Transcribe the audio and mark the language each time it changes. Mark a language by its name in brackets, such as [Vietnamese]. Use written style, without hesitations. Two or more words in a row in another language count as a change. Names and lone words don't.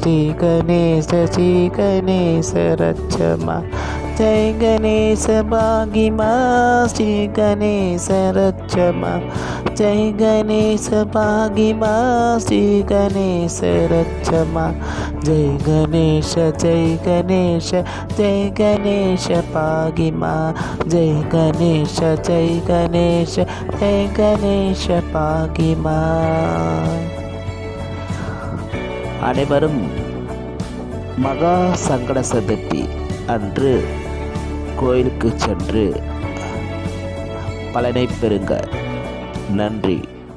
[Sanskrit] रक्ष मां जय गणेश पाहि मां श्री गणेश रक्ष मां जय गणेश पाहि मां श्री गणेश रक्ष मां जय गणेश पाहि मां जय गणेश पाहि मां. [Tamil] அனைவரும் மகா சங்கட சதுர்த்தி அன்று கோயிலுக்கு சென்று பலனை பெறுங்க. நன்றி.